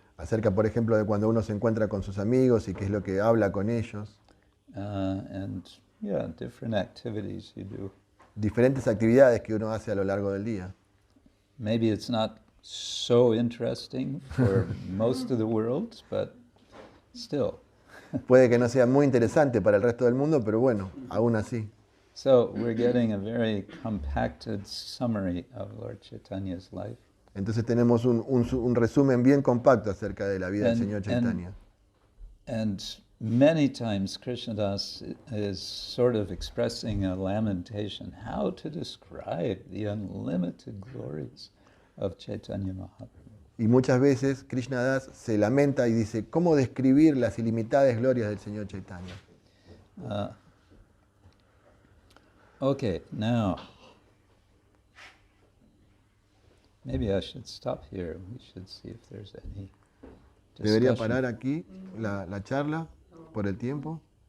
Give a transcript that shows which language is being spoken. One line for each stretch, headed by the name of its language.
Spanish: Acerca, por ejemplo, de cuando uno se encuentra con sus amigos y qué es lo que habla con ellos.
English: And yeah, different activities you do.
Spanish: Diferentes actividades que uno hace a lo largo del día.
English: Maybe it's not so interesting for most of the world, but still.
Spanish: Puede que no sea muy interesante para el resto del mundo, pero bueno, aún así.
English: So we're getting a very compacted summary of Lord Chaitanya's life.
Spanish: Entonces tenemos un resumen bien compacto acerca de la vida del Señor Chaitanya.
English: And many times Krishnadas is sort of expressing a lamentation how to describe the unlimited glories of Chaitanya Mahaprabhu.
Spanish: Y muchas veces Krishnadas se lamenta y dice, ¿cómo describir las ilimitadas glorias del Señor Chaitanya?
English: Okay, now, maybe I should stop here. We should see if there's any
Spanish: ¿Debería
English: discussion.
Spanish: parar aquí la charla por el tiempo?